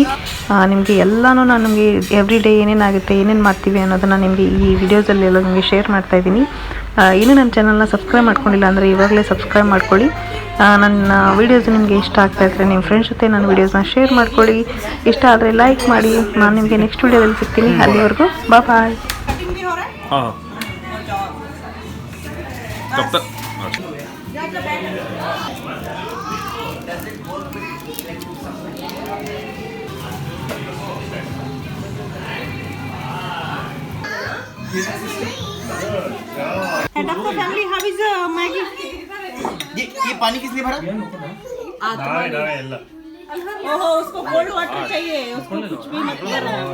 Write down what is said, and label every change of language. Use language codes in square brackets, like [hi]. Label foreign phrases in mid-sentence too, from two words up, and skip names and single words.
[kn] ನಿಮಗೆ ಎಲ್ಲನೂ ನಾನು ನಿಮಗೆ [en] every day [kn] ಏನೇನಾಗುತ್ತೆ, ಏನೇನು ಮಾಡ್ತೀವಿ ಅನ್ನೋದನ್ನು ನಿಮಗೆ ಈ ವಿಡಿಯೋಸಲ್ಲಿ ಎಲ್ಲ ನಿಮಗೆ ಶೇರ್ ಮಾಡ್ತಾಯಿದ್ದೀನಿ. ಇನ್ನೂ ನನ್ನ ಚಾನಲ್ನ ಸಬ್ಸ್ಕ್ರೈಬ್ ಮಾಡ್ಕೊಂಡಿಲ್ಲ ಅಂದರೆ ಇವಾಗಲೇ ಸಬ್ಸ್ಕ್ರೈಬ್ ಮಾಡ್ಕೊಳ್ಳಿ. ನನ್ನ ವೀಡಿಯೋಸ್ ನಿಮಗೆ ಇಷ್ಟ ಆಗ್ತಾಯಿದ್ರೆ ನಿಮ್ಮ ಫ್ರೆಂಡ್ಸ್ ಜೊತೆ ನನ್ನ ವೀಡಿಯೋಸ್ನ ಶೇರ್ ಮಾಡ್ಕೊಳ್ಳಿ. ಇಷ್ಟ ಆದರೆ ಲೈಕ್ ಮಾಡಿ. ನಾನು ನಿಮಗೆ ನೆಕ್ಸ್ಟ್ ವೀಡಿಯೋದಲ್ಲಿ ಸಿಗ್ತೀನಿ. ಅಲ್ಲಿವರೆಗೂ ಬಾಯ್. [hi] हाँ कब तक [en] Head of the family, how is Maggie? [hi] ये पानी किसने भरा? ओहो उसको [en] cold water [hi] चाहिए, उसको कुछ भी मत करो.